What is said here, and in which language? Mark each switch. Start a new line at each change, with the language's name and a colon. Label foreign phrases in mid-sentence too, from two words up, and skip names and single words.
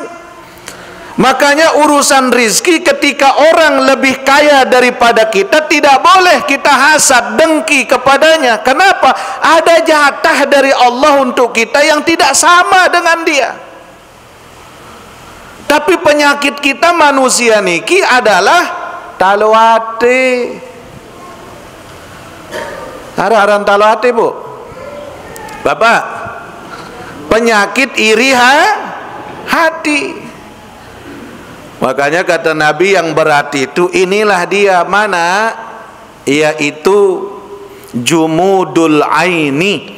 Indonesian: Makanya urusan rizki, ketika orang lebih kaya daripada kita, tidak boleh kita hasad, dengki kepadanya. Kenapa? Ada jatah dari Allah untuk kita yang tidak sama dengan dia. Tapi penyakit kita manusia niki adalah taluate.
Sasak: Aran taluate,
Indonesian: Bu. Bapak, penyakit iri hati. Makanya kata Nabi yang berat itu, inilah dia mana? Yaitu jumudul aini.